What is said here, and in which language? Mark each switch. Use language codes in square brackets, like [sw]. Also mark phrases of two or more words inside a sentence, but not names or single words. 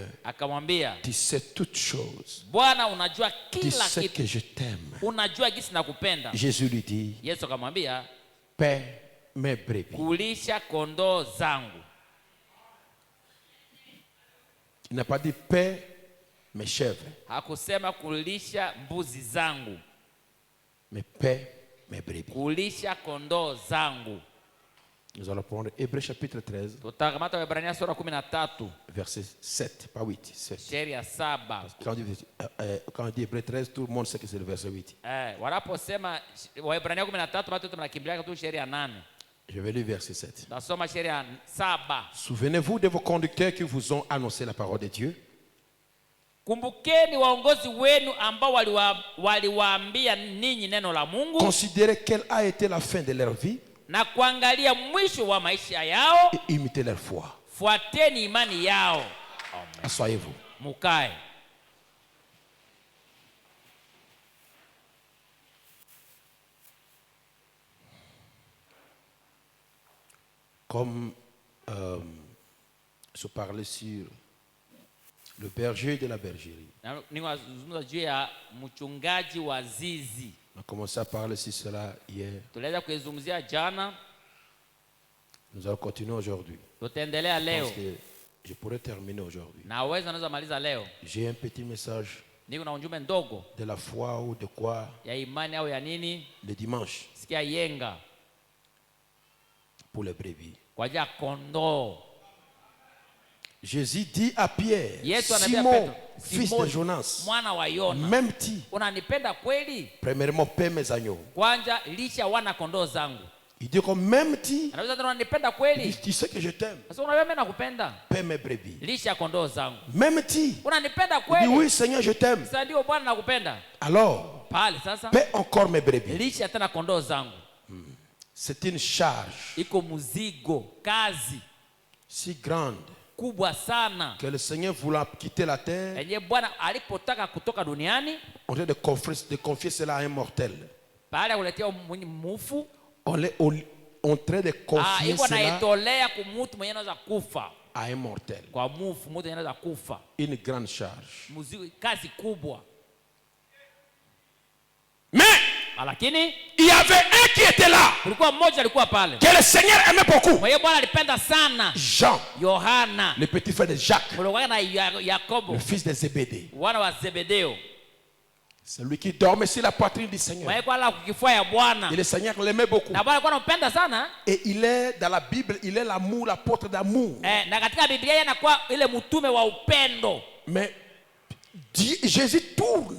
[sw] Akamwambia [fr] tu sais toutes choses. [sw] Bwana, unajua [fr] Tu [sw] kila [fr] sais [sw] kitu, [fr] que je t'aime. [sw] unajua jinsi nakupenda. [fr] Jésus lui dit, [sw] Yesu akamwambia [fr] paie mes brebis. [sw] kulisha kondoo zangu. [fr] Il n'a pas dit paix mes chèvres. [sw] Hakusema kulisha mbuzi zangu. [fr] Mais paix mes brebis. [sw] Kulisha kondoo zangu. [fr] Nous allons prendre Hébreux chapitre 13. [sw] Tutakamata Waebrania sura 13. [fr] Verset 7, pas 8. 7. [sw] Sheria 7. [fr] Quand on dit Hébreux 13, tout le monde sait que c'est le verset 8. [sw] Wanaposema Waebrania 13, watu tunakimbilia tu sheria 8. [fr] Je vais lire verset 7. [sw] Nasoma sheria 7. [fr] Souvenez-vous de vos conducteurs qui vous ont annoncé la parole de Dieu. [sw] Kumbukeni waongozi wenu ambao waliwaambia ninyi neno la Mungu. [fr] Considérez quelle a été la fin de leur vie. [sw] Na kuangalia mwisho wa maisha yao. [fr] Et imitez leur foi. [sw] Fuateni imani yao. [fr] Asseyez-vous. [sw] Mukae. [fr] Comme je parlais sur le berger de la bergerie. [sw] Ninazungumza juu ya mchungaji wa zizi. [fr] On a commencé à parler sur cela hier. [sw] Tulianza kuizungumzia jana. [fr] Nous allons continuer aujourd'hui. [sw] Tutaendelea leo. [fr] Parce que je pourrais terminer aujourd'hui. [sw] Naweza maliza leo. [fr] J'ai un petit message. [sw] Niko na ujumbe ndogo. [fr] De la foi ou de quoi? [sw] Ya imani au ya nini? [fr] Le dimanche. [sw] Sikia yenga. [fr] Pour les brebis. [sw] Kwa ajili ya kondoo. [fr] Jésus dit à Pierre, Simon, fils de Jonas, [sw] mwana wa Yona, [fr] m'aimes-tu? [sw] Unanipenda kweli? [fr] Premièrement, paie mes agneaux. [sw] Kwanza lisha wana kondoo zangu. [fr] Il dit comme m'aimes-tu? [sw] Anaweza tena unanipenda kweli? [fr] Tu sais que je t'aime. [sw] Sasa unajua mimi nakupenda. [fr] Paie mes brebis. [sw] Lisha kondoo zangu. [fr] M'aimes-tu? [sw] Unanipenda kweli? [fr] Il dit oui Seigneur, je t'aime. [sw] Sasa ndio Bwana nakupenda. [fr] Alors, [sw] pale sasa, [fr] paie encore mes brebis. [sw] Lisha tena kondoo zangu. [fr] C'est une charge. [sw] Iko muzigo, kazi [fr] si grande [sw] kubwa sana [fr] que le Seigneur voulant quitter la terre, [sw] yenye Bwana alipotaka kutoka duniani, [fr] on train de confier cela à un mortel. [sw] Baada ya kuletea mufu, [fr] on train de confier cela [sw] naitolea kumutu mwenye anaweza kufa, [fr] à un mortel. [sw] Kwa mufu mtu anaweza kufa. [fr] Une grande charge. [sw] Muzigo, kazi kubwa. [fr] Mais [sw] lakini [fr] il y avait un qui était là, [sw] kulikuwa mmoja alikuwa pale, [fr] que le Seigneur aimait beaucoup. [sw] Mwenye Bwana alipenda sana. [fr] Jean, [sw] Yohana, [fr] le petit frère de Jacques, [sw] Yakobo, [fr] le fils de Zébédée, [sw] wana wa Zebedeo. [fr] C'est lui qui dormait sur la poitrine du Seigneur. Et le Seigneur l'aimait beaucoup. Et il est dans la Bible, il est l'amour, l'apôtre d'amour. Mais Jésus tourne.